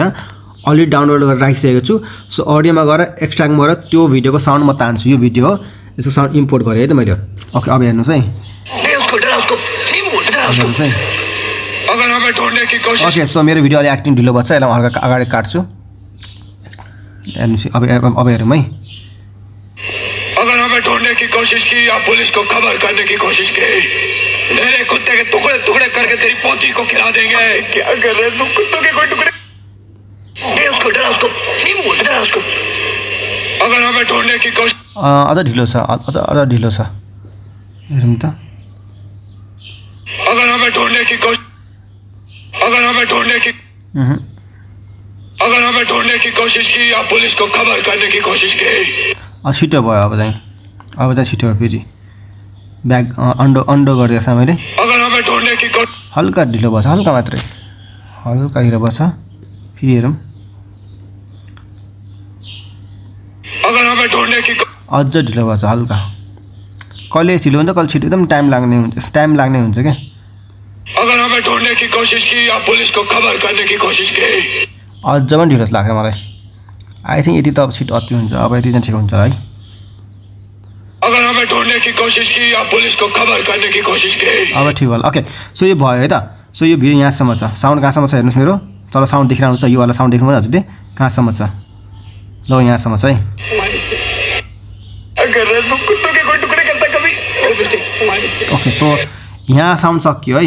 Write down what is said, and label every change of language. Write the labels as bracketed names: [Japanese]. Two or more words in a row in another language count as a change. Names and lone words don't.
[Nepali] यहाँ [English] already download [Nepali] गरेर राखिसकेको छु। सो अडियोमा गएर एक्सट्र्याक्टमा गएर त्यो भिडियोको साउन्ड म तान्छु। यो भिडियो हो, यसको साउन्ड इम्पोर्ट गरेँ है त मैले। ओके, अब हेर्नुहोस् है। [English] okay, so [Nepali] मेरो भिडियो अलि एक्टिङ ढिलो भएछ, यसलाई हल्का अगाडि काट्छु। हेर्नुहोस्, अब हेरौँ है। [Hindi] अगर हमें ढूंढने की कोशिश की या पुलिस को खबर करने की कोशिश की, मेरे कुत्ते के टुकड़े टुकड़े करके तेरी पोती को खिला देंगे। क्या कर रहे तुम? कुत्तों के कोई टुकड़े? उसको डरा, उसको डरा उसको। अगर हमें ढूंढने की कोशिश [Nepali] अझ ढिलो छ, अझ ढिलो छ। हेरौँ त। [Hindi] अगर हमें ढूंढने की कोशिश की या पुलिस को खबर करने की कोशिश की। [Nepali] छिटो भयो, अब चाहिँ छिटो भयो। फेरि [English] back undo [Nepali] गरिदिएको छ मैले। हल्का ढिलो भएछ, हल्का मात्रै, हल्का ढिलो भएछ। फेरि हेरौँ, अझ ढिलो भएछ हल्का। कहिले ढिलो हुन्छ कहिले छिटो, एकदम टाइम लाग्ने हुन्छ क्या। [Hindi] अगर हमें ढूंढने की कोशिश की या पुलिस को खबर करने की कोशिश की, [Nepali] अझ पनि ढिलो लाग्छ मलाई। [English] I think [Nepali] यति त अब छिटो अति हुन्छ, अब यति चाहिँ ठिक हुन्छ है। [Hindi] अगर हमें ढूंढने की कोशिश की या पुलिस को खबर करने की कोशिश की, [Nepali] अब ठिक होला। [English] okay, so [Nepali] यो भयो है त। सो यो भिडियो यहाँसम्म छ। साउन्ड कहाँसम्म छ हेर्नुहोस् मेरो। तल साउन्ड देखिरहनु छ, यो वाला साउन्ड देख्नु भयो हजुरले कहाँसम्म छ। ल यहाँसम्म छ है। [English] okay, so [Nepali] यहाँ साउन्ड सकियो है।